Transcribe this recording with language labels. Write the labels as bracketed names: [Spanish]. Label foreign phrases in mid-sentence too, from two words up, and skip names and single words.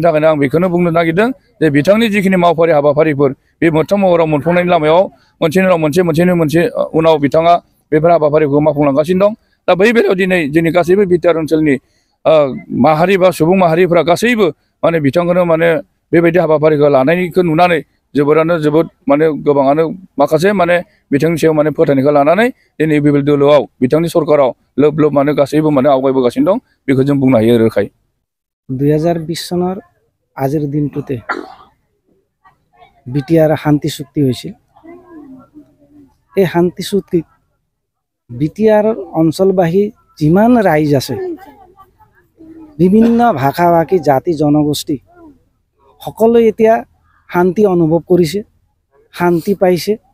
[Bodo] थाखायनो आं बेखौनो बुंनो नागिरदों जे बिथांनि जिखिनि मावफारि हाबाफारिफोर बे मोगथां महराव मोनफुंनायनि लामायाव मोनसेनि उनाव मोनसे उनाव बिथाङा बेफोर हाबाफारिखौ मावफुंलांगासिनो दं दा बै बेलायाव दिनै जोंनि गासैबो बिटिआर ओनसोलनि माहारि बा सुबुं माहारिफ्रा गासैबो माने बिथांखौनो माने बेबायदि हाबाफारिखौ लानायखौ नुनानै जोबोद माने गोबाङानो माखासे माने बिथांनि सायाव माने फोथायनायखौ लानानै दिनै बिपिएल दोलोआव बिथांनि सरकाराव लोब लोब माने गासैबो माने आवगायबोगासिनो दं बेखौ जों बुंनो हायो रोखायै [Assamese] 2020 চনৰ আজিৰ দিনটোতে বিটিআৰ শান্তি চুক্তি হৈছিল এই শান্তি চুক্তিত বিটিআৰ অঞ্চলবাসী যিমান ৰাইজ আছে বিভিন্ন ভাষা ভাষী জাতি জনগোষ্ঠী সকলোৱে এতিয়া শান্তি অনুভৱ কৰিছে শান্তি পাইছে